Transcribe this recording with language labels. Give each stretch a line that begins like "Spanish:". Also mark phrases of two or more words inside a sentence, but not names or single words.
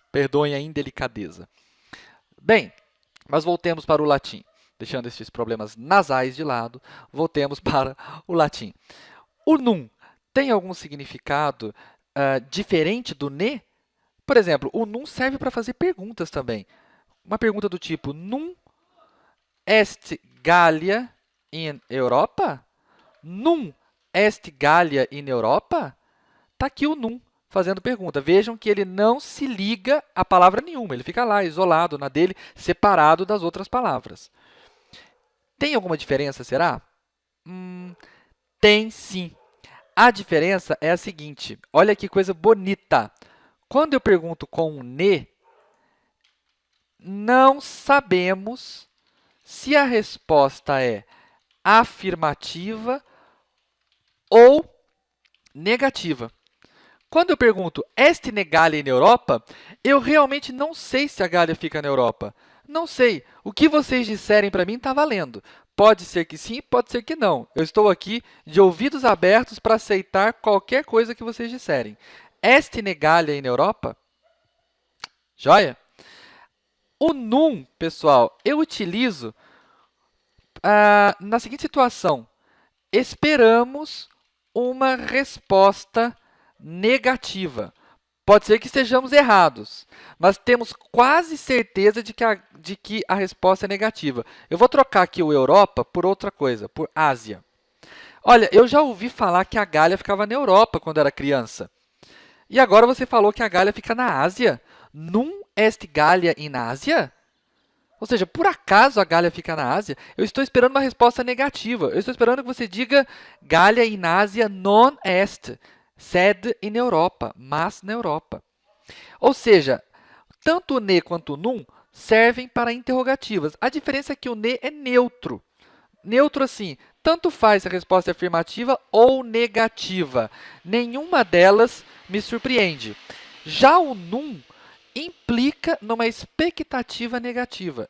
Portuguese: Perdoem a indelicadeza. Bem, mas voltemos para o latim. Deixando esses problemas nasais de lado, voltemos para o latim. O num tem algum significado diferente do ne? Por exemplo, o num serve para fazer perguntas também. Uma pergunta do tipo,
Latin: num est Gallia in Europa? Num est Gallia in Europa?
Portuguese: Está aqui o num fazendo pergunta. Vejam que ele não se liga a palavra nenhuma. Ele fica lá, isolado na dele, separado das outras palavras. Tem alguma diferença, será? Tem sim. A diferença é a seguinte. Olha que coisa bonita. Quando eu pergunto com um ne, não sabemos se a resposta é afirmativa ou negativa. Quando eu pergunto,
Latin: est ne Gallia in Europa,
Portuguese: eu realmente não sei se a Gália fica na Europa. Não sei. O que vocês disserem para mim está valendo. Pode ser que sim, pode ser que não. Eu estou aqui de ouvidos abertos para aceitar qualquer coisa que vocês disserem.
Latin: Est ne Gallia in Europa?
Portuguese: Joia? O num, pessoal, eu utilizo na seguinte situação. Esperamos uma resposta negativa. Pode ser que estejamos errados, mas temos quase certeza de que a resposta é negativa. Eu vou trocar aqui o Europa por outra coisa, por Ásia. Olha, eu já ouvi falar que a Gália ficava na Europa quando era criança. E agora você falou que a Gália fica na Ásia.
Latin: Num est Gallia in Ásia?
Portuguese: Ou seja, por acaso a Gália fica na Ásia? Eu estou esperando uma resposta negativa. Eu estou esperando que você diga
Latin: Gallia in Ásia non est, sed in Europa,
Portuguese: mas na Europa. Ou seja, tanto o ne quanto o num servem para interrogativas. A diferença é que o ne é neutro. Neutro assim, tanto faz se a resposta é afirmativa ou negativa. Nenhuma delas me surpreende. Já o num implica numa expectativa negativa.